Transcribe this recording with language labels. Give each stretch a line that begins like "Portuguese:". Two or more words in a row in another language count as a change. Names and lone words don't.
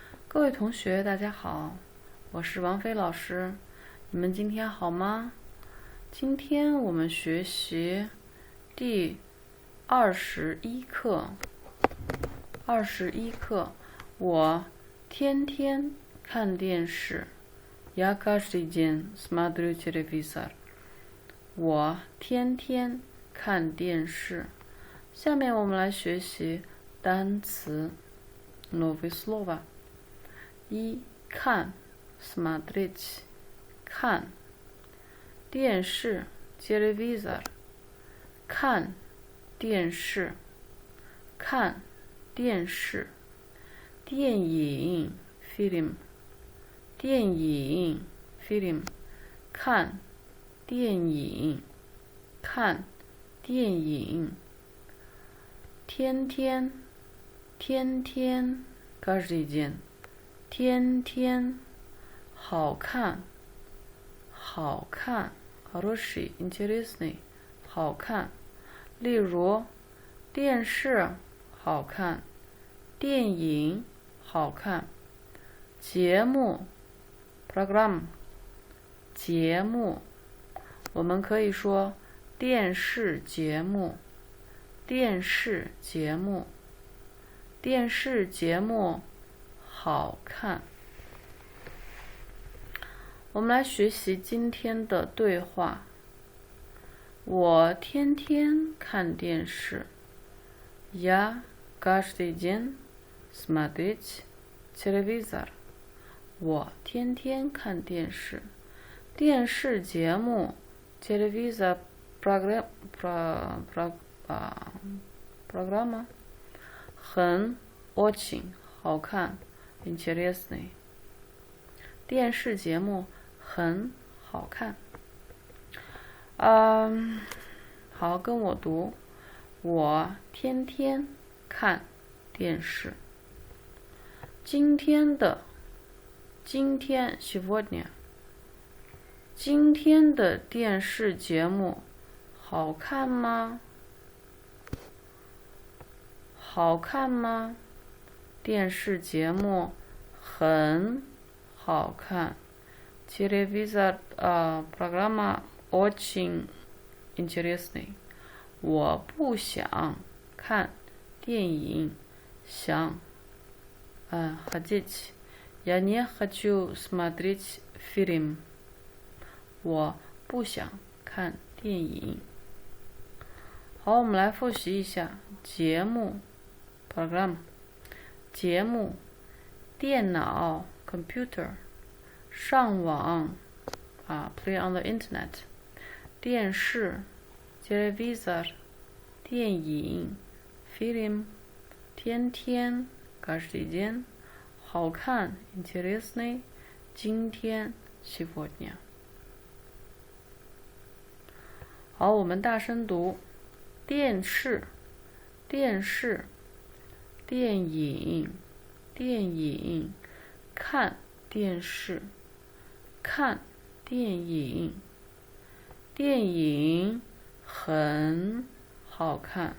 Chinese: 各位同学，大家好，我是王菲老师，你们今天好吗？今天我们学习第21课。我天天看电视。
Russian: Я каждый день смотрю телевизор。
Chinese: 我天天看电视。下面我们来学习单词
Russian: новые слова。
Chinese: 看 смотреть 看电视 телевизор 看电视看电视电影 фильм 电影 фильм 看电影看电影天天
Russian: каждый день
Chinese: 天天好看
Russian: хороший интересный
Chinese: 好看例如电视好看电影好看节目 program 节目我们可以说电视节目好看。我们来学习今天的对话。我天天看电视。
Russian: Я каждый день смотреть телевизор。
Chinese: 我天天看电视。电视节目
Russian: телевизор программа
Chinese: 很 очень 好看 интересный 电视节目很好看。好，跟我读。我天天看电视。今天 сегодня 今天的电视节目好看吗？电视节目很好看。
Russian: Телевизор программа очень интересный。
Chinese: 我不想看电影。
Russian: хотеть。Я не хочу смотреть фильм。
Chinese: 我不想看电影。好，我们来复习一下节目 program 节目电脑 computer 上网
English: play on the internet
Chinese: 电视 телевизор 电影 film 天天
Russian: каждый день
Chinese: 好看 интересный 今天 сегодня。好，我们大声读。电视电影看电视看电影电影很好看